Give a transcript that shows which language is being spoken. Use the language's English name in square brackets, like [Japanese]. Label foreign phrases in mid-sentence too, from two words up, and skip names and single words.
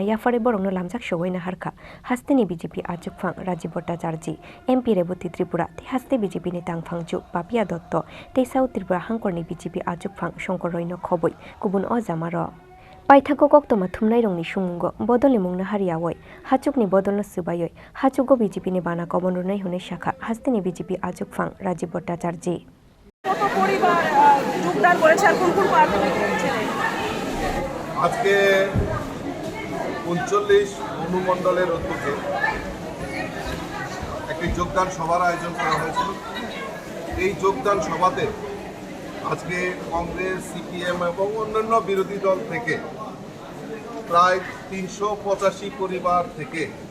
[Kok Borok] yafare borongno lamjak shogoina harkha hasteni BJP Ajukphang Rajiv Bhattacharjee MP Reboti Tripura te haste BJP ni tangphangjuk Papia Dotto te South Tripura hangkorni BJP Ajukphang Shankar Roy no khoboi kubun o jamaro Paithako koktoma thumnai rongni sumungo bodolni mungna hariawoi hachukni bodolno subayoi hachugo BJP ni bana kobonrunai hune shakha hasteni BJP Ajukphang Rajiv Bhattacharjee [Bangla] কত পরিবার যোগদান করেছে আর কোন কোন পার্টি আজকে 39 অনুমণ্ডলের উদ্যোগে একটি যোগদান সভার আয়োজন করা হয়েছিল এই যোগদান সভাতে আজকে কংগ্রেস সিপিএম এবং অন্যান্য বিরোধী দল থেকে প্রায় 385 পরিবার থেকে